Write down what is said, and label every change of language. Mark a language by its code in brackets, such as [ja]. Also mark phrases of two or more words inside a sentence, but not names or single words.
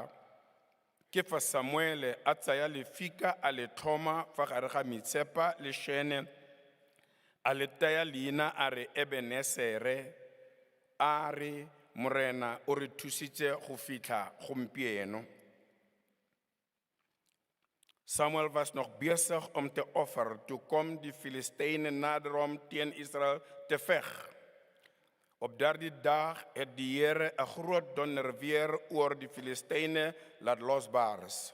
[tn] Ke fa Samuele a tsaya lefika a le thoma fa gare ga Mitshepa le Shene, a le taya leina a re Ebenesere, a re morena o re thusitse go fitlha gompieno. [af] Samuel was nog bezig te offer, toe kom die Filistijnen nader om teen Israël te veg. Op daardie dag het die Here 'n groot donderweer oor die Filistijnen laat losbars.